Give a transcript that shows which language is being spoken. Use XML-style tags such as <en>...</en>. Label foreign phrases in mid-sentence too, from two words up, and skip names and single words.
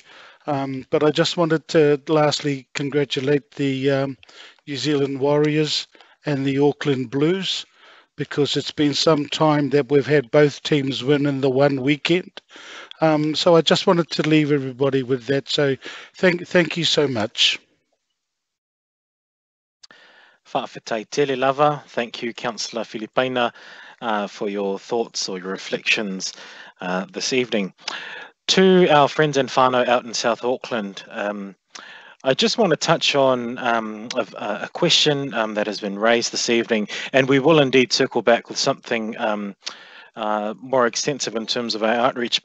<en>But I just wanted to lastly congratulate the New Zealand Warriors and the Auckland Blues, because it's been some time that we've had both teams win in the one weekend. So I just wanted to leave everybody with that. So thank you so much.</en> <sm>Whawhitai tele lava.</sm> <en>Thank you, Councillor Filipaina, for your thoughts or your reflections this evening. To our friends and whānau out in South Auckland, I just want to touch on a question that has been raised this evening, and we will indeed circle back with something more extensive in terms of our outreach.</en>